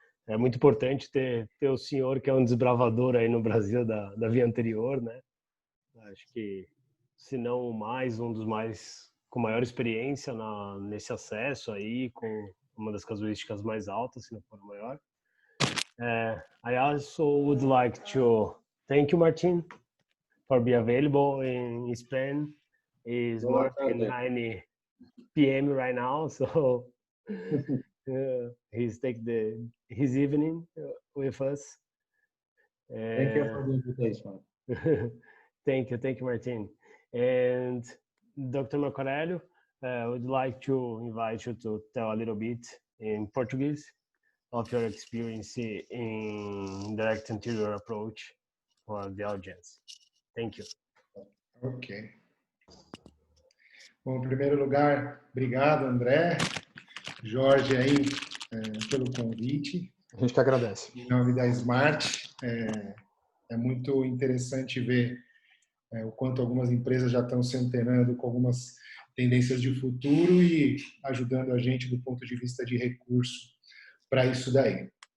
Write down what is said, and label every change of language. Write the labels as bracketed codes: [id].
[pt] É muito importante ter o senhor, que é um desbravador aí no Brasil da via anterior, né? Acho que, se não o mais, um dos mais com maior experiência nesse acesso aí, com uma das casuísticas mais altas, se não for a maior. [en] I also would like to thank you, Martin, for being available in Spain. It's more than 9 p.m. right now, so he's taking his evening with us. Thank you for the invitation. Thank you, Martin. And Dr. Marco Aurélio, I would like to invite you to tell a little bit in Portuguese of your experience in direct anterior approach for the audience. Thank you. Ok. [pt] Bom, em primeiro lugar, obrigado, André, Jorge aí, pelo convite. A gente que agradece. Em nome da Smart, é muito interessante ver o quanto algumas empresas já estão se antenando com algumas tendências de futuro e ajudando a gente do ponto de vista de recurso para isso daí.